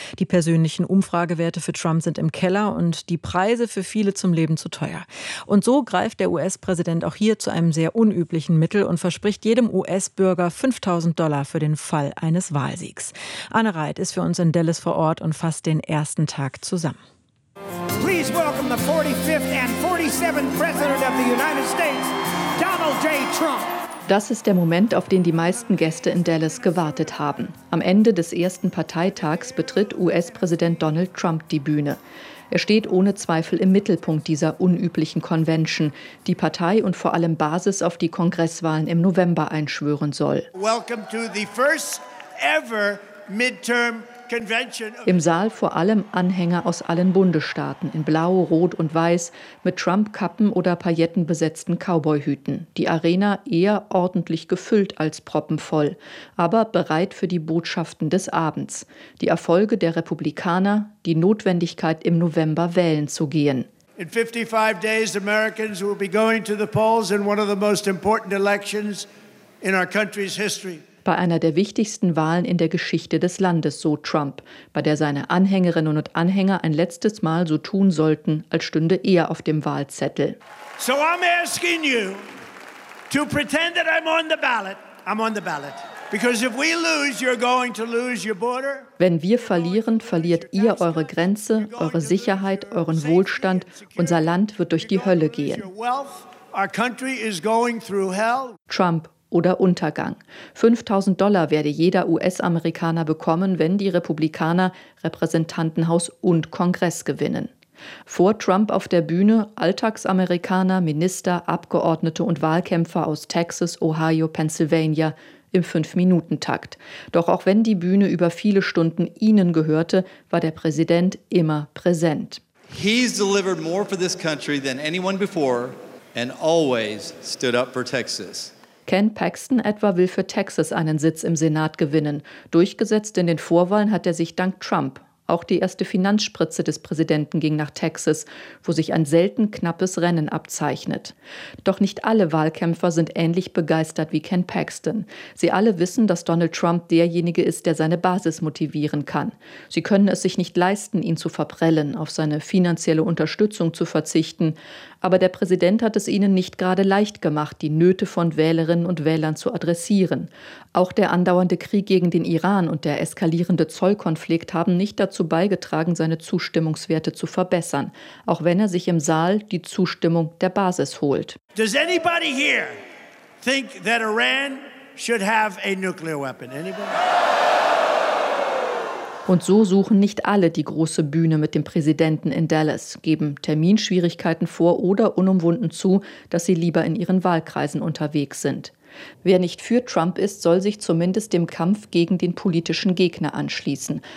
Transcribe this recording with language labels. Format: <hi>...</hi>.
<de>Die persönlichen Umfragewerte für Trump sind im Keller und die Preise für viele zum Leben zu teuer. Und so greift der US-Präsident auch hier zu einem sehr unüblichen Mittel und verspricht jedem US-Bürger $5.000 für den Fall eines Wahlsiegs. Anne Reit ist für uns in Dallas vor Ort und fasst den ersten Tag zusammen.</de> <en>Please welcome the 45th and 47th President of the United States, Donald J. Trump.</en> <de>Das ist der Moment, auf den die meisten Gäste in Dallas gewartet haben. Am Ende des ersten Parteitags betritt US-Präsident Donald Trump die Bühne. Er steht ohne Zweifel im Mittelpunkt dieser unüblichen Convention, die Partei und vor allem Basis auf die Kongresswahlen im November einschwören soll.</de> <en>Welcome to the first ever midterm convention.</en> <de>Im Saal vor allem Anhänger aus allen Bundesstaaten, in Blau, Rot und Weiß, mit Trump-Kappen oder paillettenbesetzten Cowboyhüten. Die Arena eher ordentlich gefüllt als proppenvoll, aber bereit für die Botschaften des Abends. Die Erfolge der Republikaner, die Notwendigkeit, im November wählen zu gehen.</de> <en>In 55 days, Americans will be going to the polls in one of the most important elections in our country's history.</en> <de>Bei einer der wichtigsten Wahlen in der Geschichte des Landes, so Trump, bei der seine Anhängerinnen und Anhänger ein letztes Mal so tun sollten, als stünde er auf dem Wahlzettel.</de> <en>So I'm asking you to pretend that I'm on the ballot. I'm on the ballot. Because if we lose, you're going to lose your border.</en> <de>Wenn wir verlieren, verliert ihr eure Grenze, eure Sicherheit, euren Wohlstand. Unser Land wird durch die Hölle gehen.</de> <en>Our country is going through hell.</en> <de>Trump. Oder Untergang. $5.000 werde jeder US-Amerikaner bekommen, wenn die Republikaner Repräsentantenhaus und Kongress gewinnen. Vor Trump auf der Bühne Alltagsamerikaner, Minister, Abgeordnete und Wahlkämpfer aus Texas, Ohio, Pennsylvania im 5-Minuten-Takt. Doch auch wenn die Bühne über viele Stunden ihnen gehörte, war der Präsident immer präsent.</de> <en>He's delivered more for this country than anyone before and always stood up for Texas.</en> <de>Ken Paxton etwa will für Texas einen Sitz im Senat gewinnen. Durchgesetzt in den Vorwahlen hat er sich dank Trump. Auch die erste Finanzspritze des Präsidenten ging nach Texas, wo sich ein selten knappes Rennen abzeichnet. Doch nicht alle Wahlkämpfer sind ähnlich begeistert wie Ken Paxton. Sie alle wissen, dass Donald Trump derjenige ist, der seine Basis motivieren kann. Sie können es sich nicht leisten, ihn zu verprellen, auf seine finanzielle Unterstützung zu verzichten. Aber der Präsident hat es ihnen nicht gerade leicht gemacht, die Nöte von Wählerinnen und Wählern zu adressieren. Auch der andauernde Krieg gegen den Iran und der eskalierende Zollkonflikt haben nicht dazu beigetragen, seine Zustimmungswerte zu verbessern, auch wenn er sich im Saal die Zustimmung der Basis holt.</de> <en>Does anybody here think that Iran should have a nuclear weapon? Anybody?</en> <de>Und so suchen nicht alle die große Bühne mit dem Präsidenten in Dallas, geben Terminschwierigkeiten vor oder unumwunden zu, dass sie lieber in ihren Wahlkreisen unterwegs sind. Wer nicht für Trump ist, soll sich zumindest dem Kampf gegen den politischen Gegner anschließen.</de>